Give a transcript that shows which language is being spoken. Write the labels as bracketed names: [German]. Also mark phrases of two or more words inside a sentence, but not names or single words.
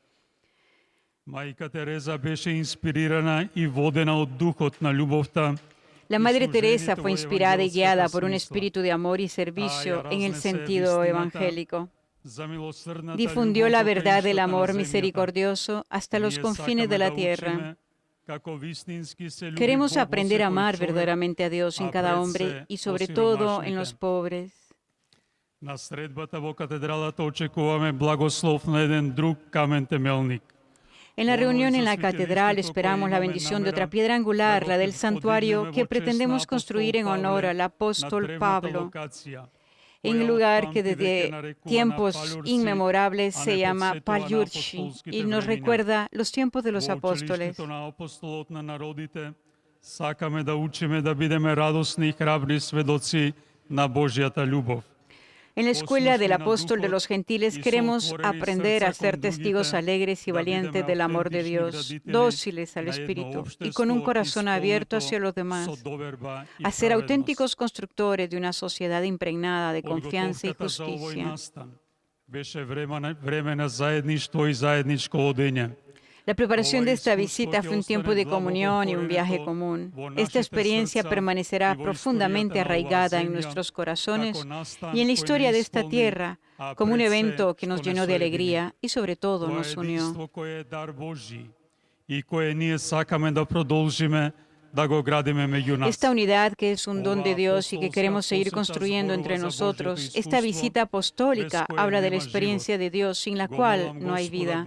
[Spanish] La Madre Teresa fue inspirada y guiada por un espíritu de amor y servicio en el sentido evangélico. Difundió la verdad del amor misericordioso hasta los confines de la tierra. Queremos aprender a amar verdaderamente a Dios en cada hombre y sobre todo en los pobres. [Macedonian] На средбата во катедралата очекуваме благослов на еден друг камен темелник. [Spanish] En la reunión en la catedral esperamos la bendición de otra piedra angular, la del santuario que pretendemos construir en honor al apóstol Pablo, en un lugar que desde tiempos inmemorables se llama Paljurci y nos recuerda los tiempos de los apóstoles. [Macedonian] Сакаме да учиме да бидеме радосни и храбри сведоци на Божјата љубов. [Spanish] En la escuela del apóstol de los gentiles queremos aprender a ser testigos alegres y valientes del amor de Dios, dóciles al Espíritu y con un corazón abierto hacia los demás, a ser auténticos constructores de una sociedad impregnada de confianza y justicia. [Macedonian] Беше време на заедништво и заедничко одење. [Spanish] La preparación de esta visita fue un tiempo de comunión y un viaje común. Esta experiencia permanecerá profundamente arraigada en nuestros corazones y en la historia de esta tierra como un evento que nos llenó de alegría y sobre todo nos unió. Esta unidad que es un don de Dios y que queremos seguir construyendo entre nosotros, esta visita apostólica habla de la experiencia de Dios sin la cual no hay vida.